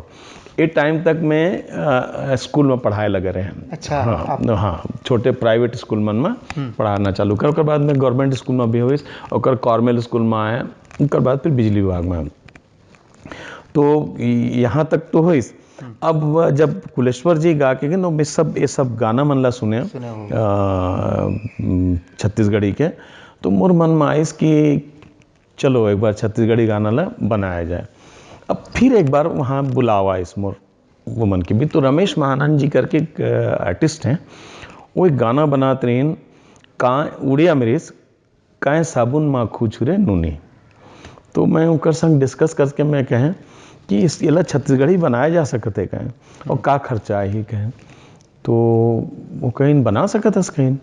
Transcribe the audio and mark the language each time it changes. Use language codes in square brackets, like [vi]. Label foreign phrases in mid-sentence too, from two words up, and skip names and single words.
[hne] ये टाइम तक मैं स्कूल में पढ़ाए लगे रहे हैं। अच्छा, हाँ, छोटे प्राइवेट स्कूल में पढ़ाना चालू कर, ओकर बाद में गवर्नमेंट स्कूल में भी हुई, और कॉर्मेल स्कूल में आए, ओकर बाद फिर बिजली विभाग में। तो यहाँ तक तो हुई। अब जब कुलेश्वर जी गा के ये सब गाना मन ला सुने छत्तीसगढ़ी के, तो मोर मन में आइस कि चलो एक बार छत्तीसगढ़ी गाना ला बनाया जाए। अब फिर एक बार वहाँ बुलावा इस मोर वो मन के भी, तो रमेश महानंद जी करके एक आर्टिस्ट हैं, वो एक गाना बनाते रहे, उड़िया मेरिस काए साबुन माँ खूछुरे नूनी। तो मैं उनकर संग डिस्कस करके मैं कहें कि इस ये छत्तीसगढ़ी बनाया जा सकते कहें, और का खर्चा ही कहें, तो वो कहीं बना सकत हस कहीं।